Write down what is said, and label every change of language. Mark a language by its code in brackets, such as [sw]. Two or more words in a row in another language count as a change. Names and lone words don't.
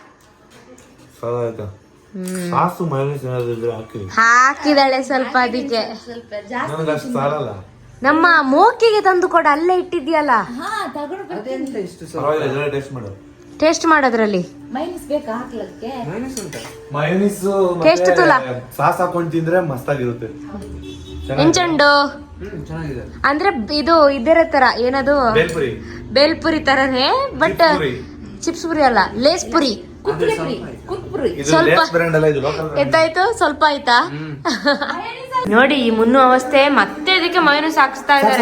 [en] sauce mayonnaise [kn] ಹಾಕಿದಾಳೆ ಸ್ವಲ್ಪ, ಅದಕ್ಕೆ ಸ್ವಲ್ಪ ಜಾಸ್ತಿ ನನಗೆ ಅಷ್ಟು ಸಾಲಲ್ಲ. ನಮ್ಮ ಮೋಕಿಗೆ ತಂದು ಕೊಡ, ಅಲ್ಲೇ ಇಟ್ಟಿದ್ಯಲ್ಲ. ತಗೊಂಡು ಅದೆಂತ ಇಷ್ಟು ಪರವಾಗಿಲ್ಲ, ಟೇಸ್ಟ್ ಮಾಡು. ಟೇಸ್ಟ್ ಮಾಡೋದ್ರಲ್ಲಿ ಮೈನಸ್ ಬೇಕಾ ಹಾಕ್ಲಕ್ಕೆ? ಮೈನಸ್ ಉಂಟಾ? ಮಯೋನೀಸ್ [tcy] Taste ತುಲ. [kn] ಸಾಸ್ ಹಾಕೊಂಡು ತಿಂದ್ರೆ ಮಸ್ತಾಗಿರುತ್ತೆ. [tcy] ಎಂಚಂಡು [kn] ಚೆನ್ನಾಗಿದೆ. ಅಂದ್ರೆ ಇದು ಇದರ ತರ ಏನದು, ಬೇಲ್ಪುರಿ. ಬೇಲ್ಪುರಿ ತರನೇ, ಬಟ್ ಚಿಪ್ಸ್ ಪುರಿ. ಚಿಪ್ಸ್ ಪುರಿ ಅಲ್ಲ, ಲೇಸ್ ಪುರಿ. ಇದು ಸ್ವಲ್ಪ ಲೇಸ್ ಬ್ರ್ಯಾಂಡ್ ಅಲ್ಲ, ಇದು [en] local brand. [kn] ಎದ್ದಾಯ್ತು, ಸ್ವಲ್ಪ ಆಯ್ತಾ? ನೋಡಿ ಈ ಮುನ್ನು ಅವಸ್ಥೆ, ಮತ್ತೆ ಇದಕ್ಕೆ ಮೈನಸ್ ಹಾಕ್ಸ್ತಾ ಇದಾರೆ.